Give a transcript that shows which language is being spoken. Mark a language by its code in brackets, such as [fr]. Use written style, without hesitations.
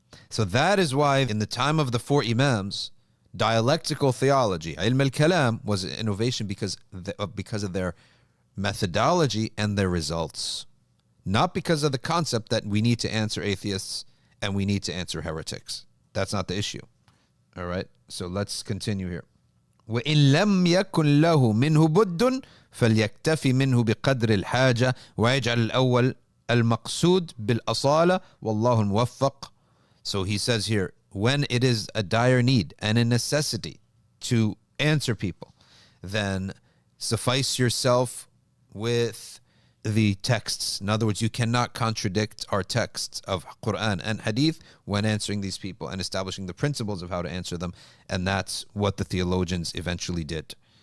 [en] So that is why in the time of the four imams, dialectical theology, ilm al-kalam, was an innovation because of their methodology and their results. Not because of the concept that we need to answer atheists and we need to answer heretics. That's not the issue. All right, so let's continue here. [ar] وإن لم يكن له منه بد فليكتفي منه بقدر الحاجة ويجعل الأول المقصود بالأصالة والله الموفق. [en] So he says here, when it is a dire need and a necessity to answer people, then suffice yourself with the texts. In other words, you cannot contradict our texts of Quran and Hadith when answering these people and establishing the principles of how to answer them. And that's what the theologians eventually did.